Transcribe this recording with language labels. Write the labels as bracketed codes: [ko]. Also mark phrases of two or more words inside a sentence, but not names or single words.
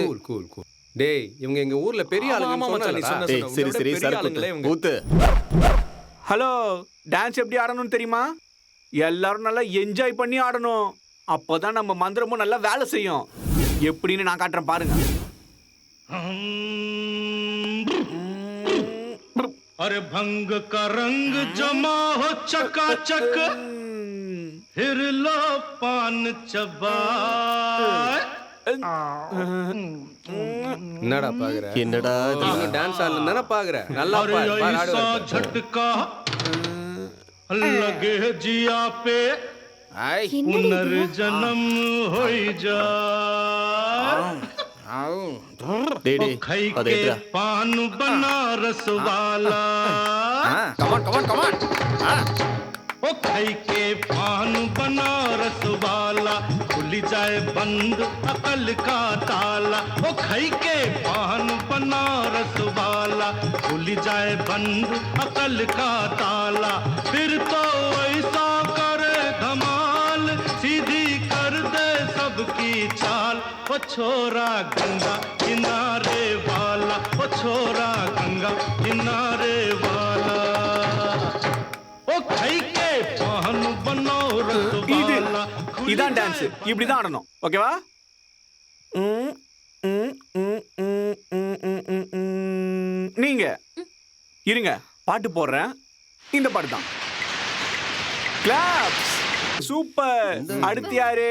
[en] cool cool cool. [ta] டேய் இவங்க எங்க ஊர்ல பெரிய ஆமா, ஆளுங்க மச்சான், நீ சொன்ன. டேய் சரி சரி பெரிய சரக்கு ஆளுங்களே இவங்க. ஊத்து. [en] hello dance [ta] எப்படி ஆடணும்னு தெரியுமா? எல்லாரும் நல்லா என்ஜாய் பண்ணி ஆடணும். அப்பதான் நம்ம மந்திரமும் நல்லா வேலை செய்யும். எப்படின்னு நான் காட்டுறேன் பாருங்க. [hi] अरे भंग का रंग जमा हो चकाचक फिर लो पान चबा [ta] என்னடா பாக்குற? என்னடா இவங்க டான்ஸ் ஆடலன்னா பாக்குற. நல்லா பாரு. பாரு [hi] ऐसा [ta] ஆடு. [hi] झटका लगे जिया पे पुनर्जन्म हो जा [ta] டேய் டேய் [hi] खाई [ta] அதை [hi] के [ta] எடுடா. [hi] पान बनारस वाला [en] come on come on come on. [hi] ओ खाई के पान बनारस वाला खुल जाए बंद अकल का ताला ओ खाई के पान बनारस वाला खुल जाए बंद अकल का ताला फिर तो ऐसा करे धमाल सीधी कर दे सबकी चाल ओ छोरा गंगा किनारे वाला ओ छोरा गंगा किनारे वाला ओ खाई के पान बनारस [ta] இது [hi] वाला [ta] இதான் டான்ஸ். இப்படிதான் ஆடணும். ஓகேவா? நீங்க இருங்க, பாட்டு போடுறேன். இந்த பாட்டு தான். கிளாப்ஸ். சூப்பர். அடுத்து யாரு?